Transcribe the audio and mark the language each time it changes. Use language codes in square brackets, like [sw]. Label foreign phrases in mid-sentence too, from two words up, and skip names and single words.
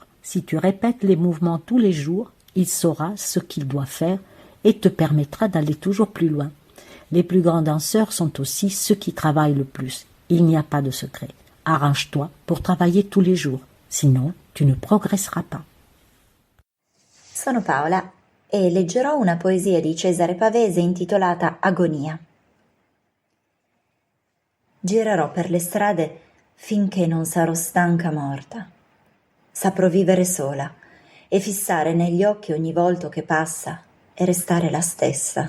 [fr] Si tu répètes les mouvements tous les jours, il saura ce qu'il doit faire et te permettra d'aller toujours plus loin. Les plus grands danseurs sont aussi ceux qui travaillent le plus. Il n'y a pas de secret. Arrange-toi pour travailler tous les jours, sinon tu ne progresseras pas. [it] Sono Paola e leggerò una poesia di Cesare Pavese intitolata Agonia. Girerò per le strade finché non sarò stanca morta. Saprò vivere sola e fissare negli occhi ogni volto che passa e restare la stessa.